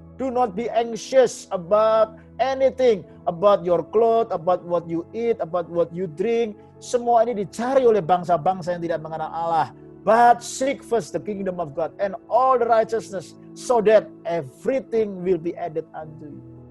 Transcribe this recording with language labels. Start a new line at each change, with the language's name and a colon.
English: Do not be anxious about anything, about your clothes, about what you eat, about what you drink.
Indonesian: Semua ini dicari oleh bangsa-bangsa yang tidak mengenal Allah.
English: But seek first the kingdom of God and all the righteousness, so that everything will be added unto you.